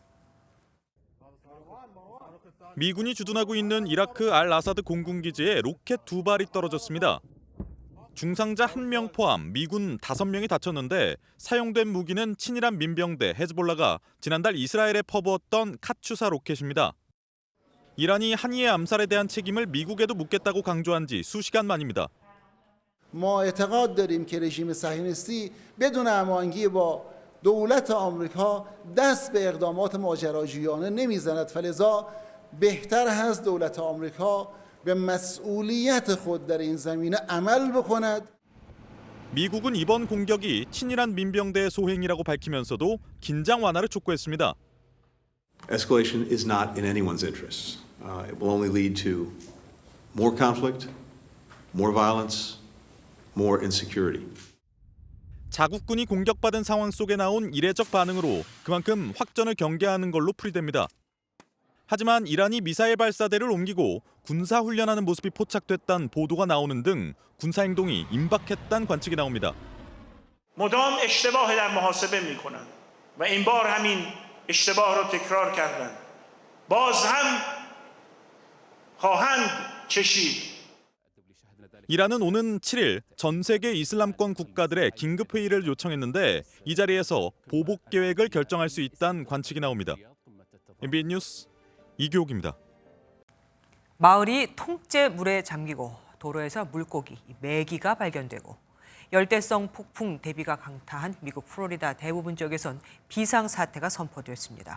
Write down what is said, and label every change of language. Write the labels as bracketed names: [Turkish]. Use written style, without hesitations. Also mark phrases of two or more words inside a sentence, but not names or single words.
[Korean] 미군이 주둔하고 있는 이라크 알 아사드 공군기지에 로켓 2발이 떨어졌습니다. 중상자 1명 포함 미군 5명이 다쳤는데 사용된 무기는 친이란 민병대 헤즈볼라가 지난달 이스라엘에 퍼부었던 카츄사 로켓입니다. 이란이 한이의 암살에 대한 책임을 미국에도 묻겠다고 강조한 지 수시간 만입니다. [Persian] ما اعتقاد داریم که رژیم صهیونیستی بدون هماهنگی با دولت آمریکا دست به اقدامات ماجراجویانه نمیزند فلذا بهتر هست دولت آمریکا به مسئولیت خود در این زمینه عمل بکند. [Korean] 미국은 이번 공격이 친이란 민병대의 소행이라고 밝히면서도 긴장 완화를 촉구했습니다. [English] Escalation is not in anyone's interest. It will only lead to more conflict, more violence, more insecurity. [Korean] 자국군이 공격받은 상황 속에 나온 이례적 반응으로 그만큼 확전을 경계하는 걸로 풀이됩니다. 하지만 이란이 미사일 발사대를 옮기고 군사훈련하는 모습이 포착됐다는 보도가 나오는 등 군사행동이 임박했다는 관측이 나옵니다. [Persian] مدام اشتباه در محاسبه میکنند و این بار همین اشتباه رو تکرار کردند. باز هم خواهند چشید. [Korean] 이란은 오는 7일 전 세계 이슬람권 국가들의 긴급 회의를 요청했는데 이 자리에서 보복 계획을 결정할 수 있다는 관측이 나옵니다. MBN 뉴스 이교욱입니다. 마을이 통째 물에 잠기고 도로에서 물고기, 메기가 발견되고 열대성 폭풍 대비가 강타한 미국 플로리다 대부분 지역에선 비상사태가 선포됐습니다.